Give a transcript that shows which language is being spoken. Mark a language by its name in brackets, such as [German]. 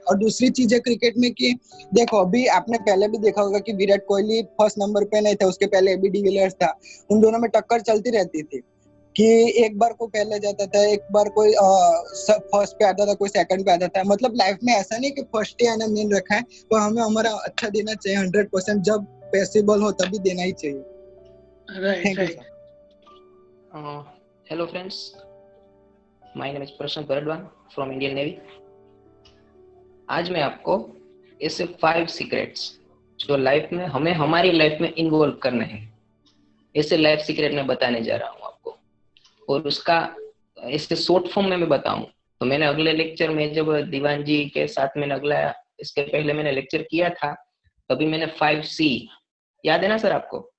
[Hindi] और दूसरी चीज है क्रिकेट में कि देखो अभी आपने पहले भी देखा होगा कि विराट कोहली फर्स्ट नंबर पे नहीं था, उसके पहले AB डिविलियर्स था, उन दोनों में टक्कर चलती रहती थी। कि एक बार कोई पहले जाता था, एक बार कोई फर्स्ट पे आता था, कोई सेकंड पे आता था। मतलब लाइफ में ऐसा नहीं कि फर्स्ट ही आना मेन रखा है, तो हमें हमारा अच्छा देना चाहिए 100%, जब पॉसिबल हो तभी देना ही चाहिए। [English] Right thank you right. Sir. Hello friends, my name is Prashant Baradwan from Indian Navy. [Hindi] आज मैं आपको ऐसे 5 सीक्रेट्स जो लाइफ में हमें हमारी लाइफ में इन्वॉल्व करने हैं, ऐसे लाइफ सीक्रेट में बताने जा रहा हूँ आपको। और उसका ऐसे शॉर्ट फॉर्म में मैं बताऊं तो मैंने अगले लेक्चर में जब दीवान जी के साथ मैंने अगला इसके पहले मैंने लेक्चर किया था, तभी मैंने 5C याद है ना सर आपको?